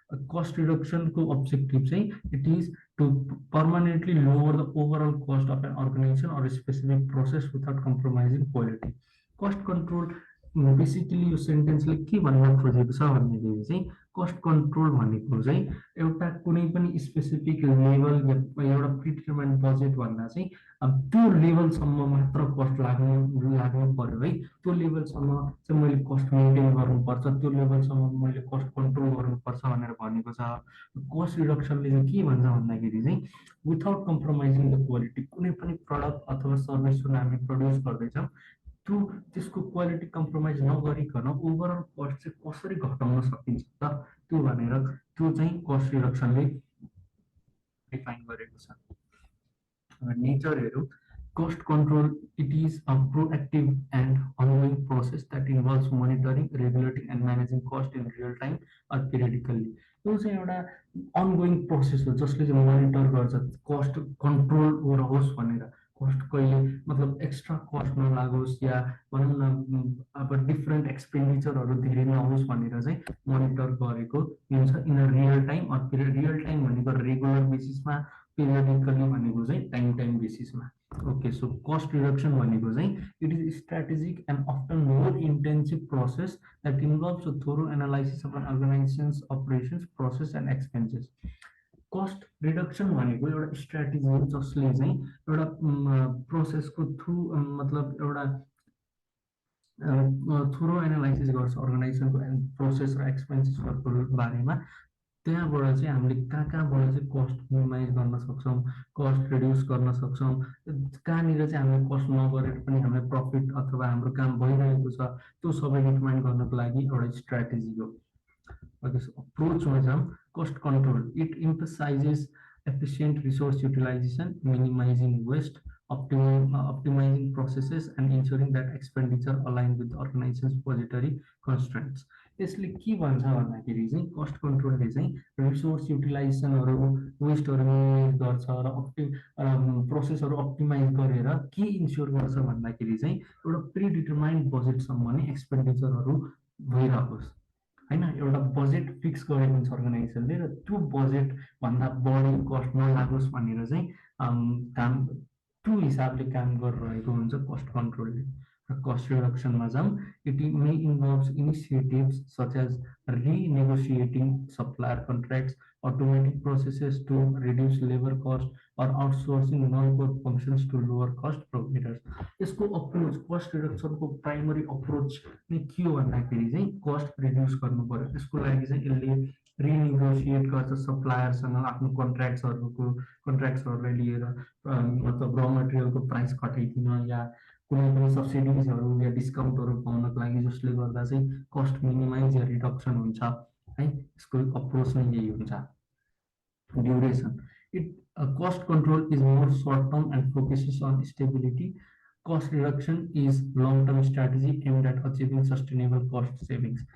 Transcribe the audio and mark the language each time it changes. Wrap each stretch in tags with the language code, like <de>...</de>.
<en>Cost रिडक्सनको objective चाहिँ it is to permanently lower the overall cost of an organization or a specific process without compromising quality. Cost control</en> <ne>basically यो सेन्टेन्सले के भन्न खोजेको छ भन्दाखेरि चाहिँ कस्ट कन्ट्रोल भनेको चाहिँ एउटा कुनै पनि स्पेसिफिक लेभल या एउटा प्रिडिटर्माइन्ड बजेट भन्दा चाहिँ त्यो लेभलसम्म मात्र कस्ट लाग्नु पर्यो है। त्यो लेभलसम्म चाहिँ मैले कस्ट मेन्टेन गर्नुपर्छ, त्यो लेभलसम्म मैले कस्ट कन्ट्रोल गर्नुपर्छ भनेर भनेको छ। कस्ट रिडक्सनले चाहिँ के भन्छ भन्दाखेरि चाहिँ विथाउट कम्प्रोमाइजिङ द क्वालिटी, कुनै पनि प्रडक्ट अथवा सर्भिस जुन हामी प्रड्युस गर्दैछौँ त्यो त्यसको क्वालिटी कम्प्रोमाइज नगरिकन ओभरअल कस्ट चाहिँ कसरी घटाउन सकिन्छ त, त्यो भनेर त्यो चाहिँ कस्ट रिडक्सनले डिफाइन गरेको छ।</ne> <en>Nature हेरौँ, cost control, it is a proactive and ongoing process that involves monitoring, regulating and managing cost in real time or periodically.</en> <ne>यो चाहिँ एउटा ongoing process हो जसले चाहिँ मोनिटर गर्छ कस्ट कन्ट्रोल रहोस् भनेर, कस्ट कहिले मतलब एक्स्ट्रा कस्ट नलागोस् या भनौँ न अब डिफ्रेन्ट एक्सपेन्डिचरहरू धेरै नहोस् भनेर चाहिँ मोनिटर गरेको हुन्छ in a real time. Real time भनेको रेगुलर बेसिसमा, पिरियडिकली भनेको चाहिँ time बेसिसमा। Okay, so cost reduction</ne> <en>भनेको चाहिँ</en> <ne>it is strategic and often more intensive process that involves a Thoreau analysis of an organisations operations process and expenses. Cost reduction भनेको एउटा strategy हो जसले चाहिँ एउटा प्रोसेसको थ्रु मतलब एउटा थोरो एनालाइसिस गर्छ अर्गनाइजेसनको प्रोसेस र एक्सपेन्सेसहरूको बारेमा। त्यहाँबाट चाहिँ हामीले कहाँबाट चाहिँ कस्ट मिनिमाइज गर्न सक्छौँ, कस्ट रिड्युस गर्न सक्छौँ, कहाँनिर चाहिँ हामीले कस्ट नगरेर पनि हामीले प्रफिट अथवा हाम्रो काम भइरहेको छ त्यो सबै डिटर्माइन गर्नको लागि एउटा स्ट्राटेजी हो।</ne> <en>Approach measure cost control. It emphasizes efficient resource utilization, minimizing waste, optimizing processes, and ensuring that expenditure align with the organization's budgetary constraints.</en> <ne>यसले के भन्छ भन्दाखेरि चाहिँ कस्ट कन्ट्रोलले चाहिँ रिसोर्स युटिलाइजेसनहरू वेस्टहरू मिनिमाइज गर्छ र प्रोसेसहरू अप्टिमाइज गरेर के इन्स्योर गर्छ भन्दाखेरि चाहिँ एउटा प्रिडिटर्माइन्ड बजेटसम्म नै एक्सपेन्डिचरहरू भइरहोस् होइन। एउटा बजेट फिक्स गरेको हुन्छ अर्गनाइजेसनले र त्यो बजेटभन्दा बढी कस्ट नलागोस् भनेर चाहिँ काम त्यो हिसाबले काम गरिरहेको हुन्छ कस्ट कन्ट्रोलले।</ne> <en>र कस्ट रिडक्सनमा जाउँ, it may involves initiatives such as renegotiating supplier contracts, automating processes to reduce labor cost, or outsourcing non-core functions to lower cost providers.</en> <ne>यसको अप्रोच कस्ट रिडक्सनको प्राइमरी अप्रोच नै के हो भन्दाखेरि चाहिँ कस्ट रिड्युस गर्नु पर्यो। त्यसको लागि चाहिँ यसले रिनेगोसिएट गर्छ सप्लायरसँग आफ्नो कन्ट्र्याक्ट्सहरूलाई लिएर, मतलब र मटेरियलको प्राइस घटाइदिन या कुनै पनि सब्सिडिजहरू या डिस्काउन्टहरू पाउनको लागि जसले गर्दा चाहिँ कस्ट मिनिमाइज या रिडक्सन हुन्छ है। यसको अप्रोच नै यही हुन्छ।</ne> <en>Duration, cost control is more short term and focuses on stability. Cost reduction is long term strategy aimed at achieving sustainable cost savings.</en>